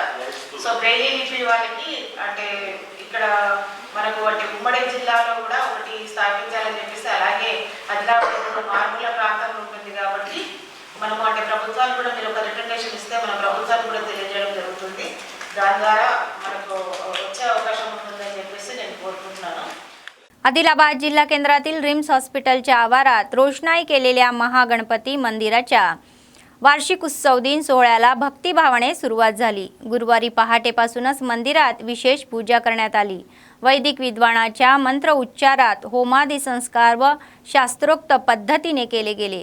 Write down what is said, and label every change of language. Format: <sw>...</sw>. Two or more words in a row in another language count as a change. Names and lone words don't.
<te>సో బ్రెయిలీ లిపి వాళ్ళకి అంటే ఇక్కడ మనకు అంటే ఉమ్మడి జిల్లాలో కూడా ఒకటి స్థాపించాలని చెప్పేసి, అలాగే ఆదిలాబాద్ మారుమూల ప్రాంతం ఉంటుంది కాబట్టి మనము అంటే ప్రభుత్వాలు కూడా మీరు ఒక రికమెండేషన్ ఇస్తే మన ప్రభుత్వాలు కూడా తెలియజేయడం జరుగుతుంది. దాని ద్వారా మనకు వచ్చే అవకాశం ఉంటుందని చెప్పేసి నేను కోరుకుంటున్నాను.</te> <mr>आदिलाबाद जिल्हा केंद्रातील रिम्स हॉस्पिटलच्या आवारात रोषणाई केलेल्या महागणपती मंदिराच्या वार्षिक उत्सव दिन सोहळ्याला भक्तिभावाने सुरुवात झाली. गुरुवारी पहाटेपासूनच मंदिरात विशेष पूजा करण्यात आली. वैदिक विद्वानाच्या मंत्र उच्चारात होमादी संस्कार व शास्त्रोक्त पद्धतीने केले गेले.</mr>